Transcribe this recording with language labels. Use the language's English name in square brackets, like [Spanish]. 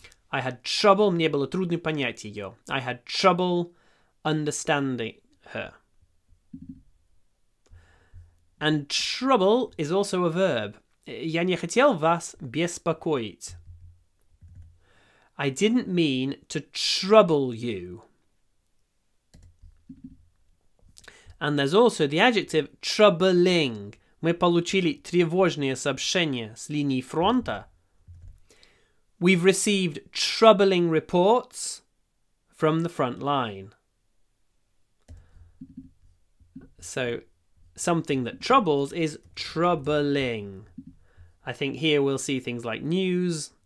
[English] I had trouble, [Russian] мне было трудно понять ее. [English] I had trouble understanding her. And trouble is also a verb. [Russian] Я не хотел вас беспокоить. [English] I didn't mean to trouble you. And there's also the adjective troubling. [Russian] Мы получили тревожные сообщения с линии фронта. [English] We've received troubling reports from the front line. So something that troubles is troubling. I think here we'll see things like news.